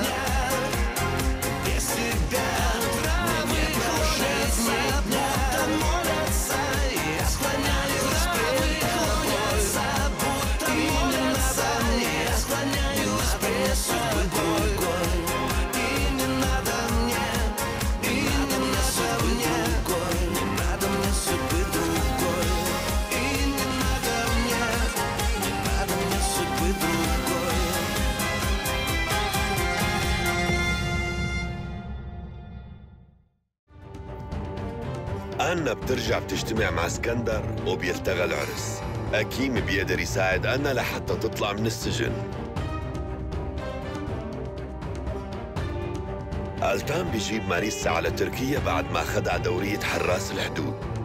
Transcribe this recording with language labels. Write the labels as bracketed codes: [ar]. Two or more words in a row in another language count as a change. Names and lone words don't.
[ru] Без тебя травы кружатся, будто молятся, я склоняюсь пред тобой, будто молятся, я склоняюсь пред тобой. И не надо мне, и не надо мне, не надо мне судьбы другой. И не надо мне, не надо мне судьбы другой. [ar] أنا بترجع بتجتمع مع اسكندر وبيلتغى العرس. أكيم بيقدر يساعد أنا لحتى تطلع من السجن. ألتان بيجيب ماريسا على تركيا بعد ما خدع دورية حراس الحدود.